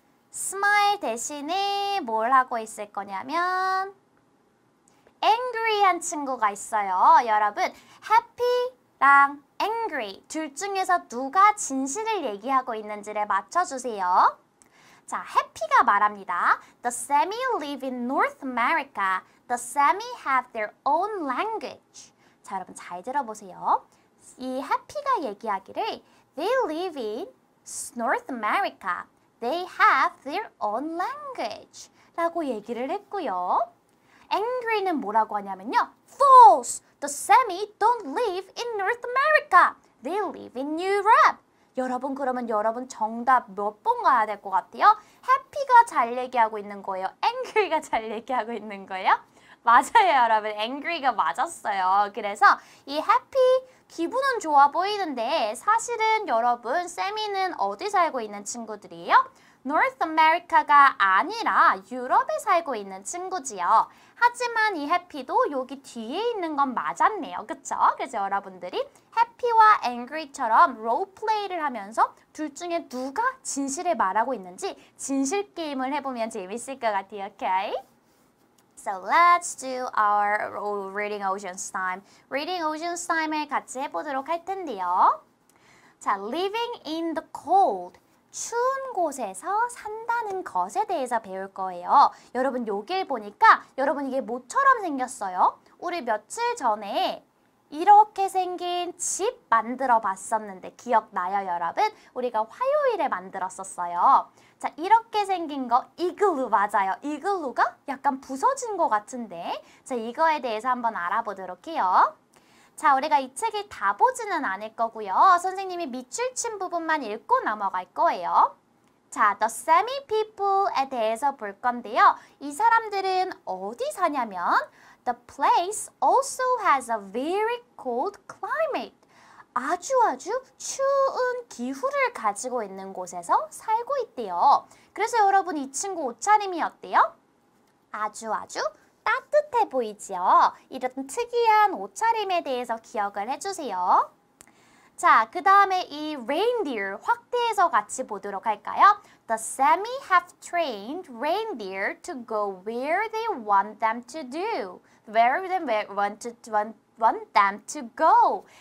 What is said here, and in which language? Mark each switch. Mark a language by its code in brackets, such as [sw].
[ko] 스마일 대신에 뭘 하고 있을 거냐면 angry한 친구가 있어요. 여러분, happy랑 angry 둘 중에서 누가 진실을 얘기하고 있는지를 맞춰주세요. 자, happy가 말합니다. [en] The Sami live in North America. The Sami have their own language. [ko] 자, 여러분 잘 들어보세요. 이 happy가 얘기하기를 [en] They live in North America. They have their own language. [ko] 라고 얘기를 했고요. angry는 뭐라고 하냐면요. [en] False! The Sami don't live in North America. They live in Europe. [ko] 여러분 그러면 여러분 정답 몇 번 가야 될 것 같아요? happy가 잘 얘기하고 있는 거예요? angry가 잘 얘기하고 있는 거예요? 맞아요, 여러분. angry가 맞았어요. 그래서 이 happy 기분은 좋아 보이는데 사실은 여러분 세미는 어디 살고 있는 친구들이에요? North America가 아니라 유럽에 살고 있는 친구지요. 하지만 이 해피도 여기 뒤에 있는 건 맞았네요. 그쵸? 그래서 여러분들이 해피와 angry처럼 롤플레이를 하면서 둘 중에 누가 진실을 말하고 있는지 진실 게임을 해보면 재밌을 것 같아요. [en] Okay? So let's do our Reading Oceans time. [ko] Reading Oceans time을 같이 해보도록 할 텐데요. [en] 자, living in the cold. [ko] 추운 곳에서 산다는 것에 대해서 배울 거예요. 여러분 여길 보니까 여러분 이게 뭐처럼 생겼어요? 우리 며칠 전에 이렇게 생긴 집 만들어 봤었는데 기억나요, 여러분? 우리가 화요일에 만들었었어요. 자, 이렇게 생긴 거 이글루 맞아요. 이글루가 약간 부서진 것 같은데 자, 이거에 대해서 한번 알아보도록 해요. 자, 우리가 이 책을 다 보지는 않을 거고요. 선생님이 밑줄 친 부분만 읽고 넘어갈 거예요. 자, The Sami People에 대해서 볼 건데요. 이 사람들은 어디 사냐면 [en] The place also has a very cold climate. [ko] 아주 추운 기후를 가지고 있는 곳에서 살고 있대요. 그래서 여러분 이 친구 옷차림이 어때요? 아주 따뜻해 보이죠? 이런 특이한 옷차림에 대해서 기억을 해주세요. 자, 그 다음에 이 reindeer 확대해서 같이 보도록 할까요? [en] The Sami have trained reindeer to go where they want them to do. Where they want them to go.